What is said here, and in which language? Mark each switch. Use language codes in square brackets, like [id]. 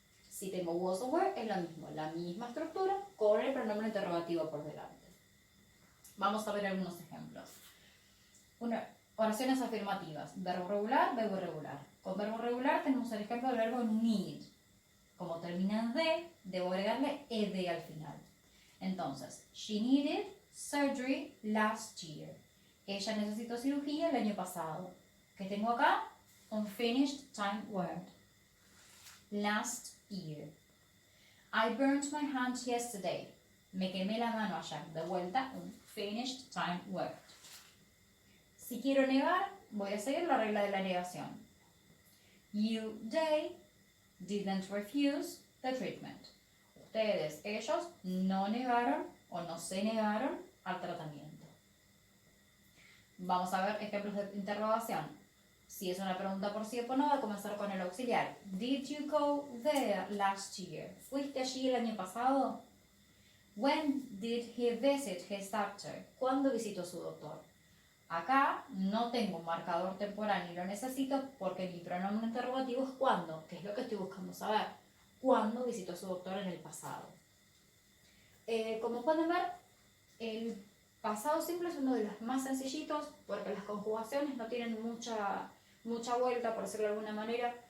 [es] Si tengo was o were, es lo mismo, la misma estructura con el pronombre interrogativo por delante. Vamos a ver algunos ejemplos. Oraciones afirmativas. Verbo regular, verbo irregular. Con verbo regular tenemos el ejemplo del verbo need. Como termina en de, debo agregarle ed al final. [en] Entonces, she needed surgery last year. [es] Ella necesitó cirugía el año pasado. ¿Qué tengo acá? Un [en] finished time word. Last year. I burnt my hand yesterday. [es] Me quemé la mano ayer. De vuelta, un [en] finished time word. [es] Si quiero negar, voy a seguir la regla de la negación. [en] You, they, didn't refuse the treatment. [es] Ustedes, ellos, no negaron o no se negaron al tratamiento. Vamos a ver ejemplos de interrogación. Si es una pregunta por sí o por no, va a comenzar con el auxiliar. [en] Did you go there last year? [es] ¿Fuiste allí el año pasado? [en] When did he visit his doctor? [es] ¿Cuándo visitó su doctor? Acá no tengo un marcador temporal ni lo necesito porque mi pronombre interrogativo es cuándo, que es lo que estoy buscando saber. ¿Cuándo visitó su doctor en el pasado? Como pueden ver, el pasado simple es uno de los más sencillitos porque las conjugaciones no tienen mucha vuelta, por decirlo de alguna manera.